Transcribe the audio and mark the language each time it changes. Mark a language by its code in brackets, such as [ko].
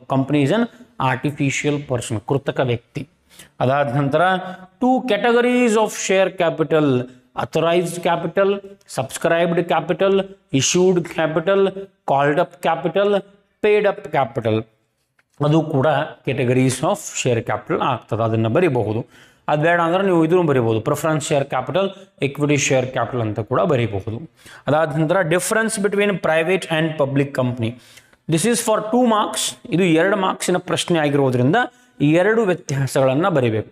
[en] company is an artificial person, [kn] ಕೃತಕ ವ್ಯಕ್ತಿ. ಅದಾದ ನಂತರ [en] 2 categories of share capital: authorized capital, subscribed capital, issued capital, called up capital, paid up capital. [kn] ಅದು ಕೂಡ categories of share capital ಆಗ್ತದೆ, ಅದನ್ನು ಬರೀಬಹುದು. ಅದು ಬೇಡ ಅಂದ್ರೆ ನೀವು ಇದನ್ನು ಬರೀಬಹುದು, preference share capital, equity share capital ಅಂತ ಕೂಡ ಬರೀಬಹುದು. ಅದಾದ ನಂತರ [en] Difference between private and public company. This is for 2 marks. [kn] ಇದು 2 marksನ ಪ್ರಶ್ನೆ ಆಗಿರೋದ್ರಿಂದ 2 ವ್ಯತ್ಯಾಸಗಳನ್ನು ಬರೀಬೇಕು.